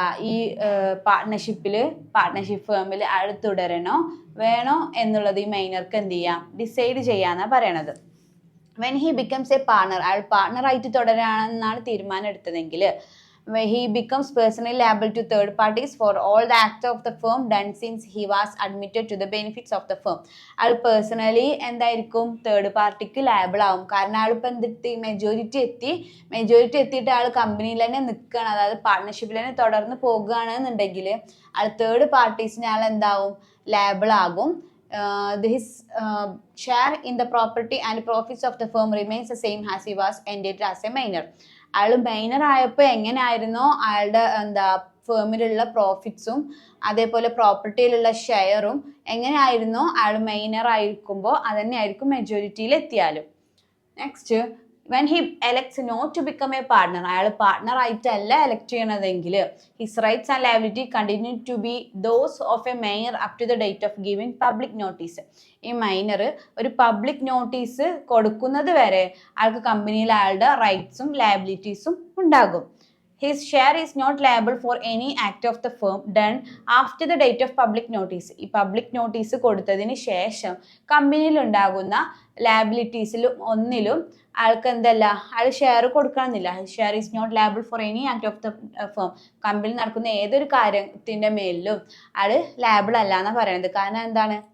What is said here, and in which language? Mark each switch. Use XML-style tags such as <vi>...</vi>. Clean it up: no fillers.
<ml>ഈ പാർട്ട്ണർഷിപ്പ് ഫേമിൽ അയാൾ തുടരണോ വേണോ എന്നുള്ളത് ഈ മൈനർക്ക് എന്ത് ചെയ്യാം? ഡിസൈഡ് ചെയ്യാന്നാണ് പറയണത്.</ml> <en>when he becomes a partner,</en> <ml>അയാൾ പാർട്ണറായിട്ട് തുടരാണെന്നാണ് തീരുമാനം എടുത്തതെങ്കിൽ</ml> <en>he becomes personally liable to third parties for all the acts of the firm done since he was admitted to the benefits of the firm.</en> <ml>അയാൾ personally എന്തായിരിക്കും? Third പാർട്ടിക്ക് liable ആവും. കാരണം അയാൾ ഇപ്പം എന്തെത്തി? Majority എത്തിയിട്ട് അയാൾ കമ്പനിയിൽ തന്നെ നിൽക്കുകയാണ്, അതായത് പാർട്ട്ണർഷിപ്പിൽ തന്നെ തുടർന്ന് പോകുകയാണെന്നുണ്ടെങ്കിൽ അയാൾ തേർഡ് പാർട്ടീസിന് അയാൾ എന്താവും? ലയബിൾ ആകും.</ml> <en>His share in the property and profits of the firm remains the same as he was entitled as a minor.</en> <ml>അയാൾ മൈനർ ആയപ്പോൾ എങ്ങനെയായിരുന്നോ അയാളുടെ ഫേമിലുള്ള പ്രോഫിറ്റ്സും അതേപോലെ പ്രോപ്പർട്ടിയിലുള്ള ഷെയറും എങ്ങനെയായിരുന്നോ അയാൾ മൈനർ ആയിരിക്കുമ്പോൾ അതന്നെയായിരിക്കും മെജോറിറ്റിയിൽ എത്തിയാലും.</ml> <en>next, when he elects not to become a partner,</en> <ml>അയാൾ partner ആയിട്ടല്ല elect ചെയ്യണതെങ്കിൽ</ml> <en>his rights and liability continue to be those of a minor up to the date of giving public notice.</en> <ml>ഈ minor ഒരു public notice കൊടുക്കുന്നത് വരെ അയാൾക്ക് കമ്പനിയിൽ അയാളുടെ റൈറ്റ്സും ലയബിലിറ്റീസും ഉണ്ടാകും.</ml> <en>His share is not liable for any act of the firm done after the date of public notice.</en> <ml>ഈ public notice കൊടുത്തതിന് ശേഷം കമ്പനിയിൽ ഉണ്ടാകുന്ന ലയബിലിറ്റീസിലും ഒന്നിലും അയാൾക്ക് എന്തല്ല? അയാൾ share കൊടുക്കണമെന്നില്ല.</ml> <en>Share is not liable for any act of the firm.</en> <ml>കമ്പനിയിൽ നടക്കുന്ന ഏതൊരു കാര്യത്തിൻ്റെ മേലിലും അയാൾ ലയബിൾ അല്ല എന്നാണ് പറയുന്നത്. കാരണം എന്താണ്?</ml>